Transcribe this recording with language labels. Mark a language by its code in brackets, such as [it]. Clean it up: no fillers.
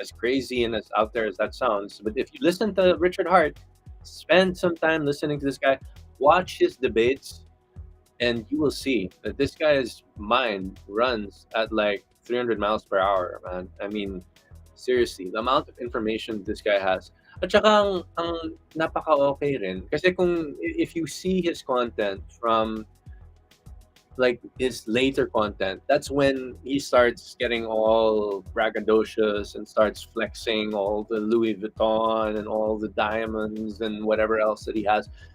[en] As crazy and as out there as that sounds, but if you listen to Richard Hart, spend some time listening to this guy, watch his debates, and you will see that this guy's mind runs at like 300 miles per hour, man. I mean, seriously, the amount of information this guy has. [tl] At saka ang napaka-okay rin. [en] Kasi if you see his content from like his later content, that's when he starts getting all braggadocious and starts flexing all the Louis Vuitton and all the diamonds and whatever else that he has.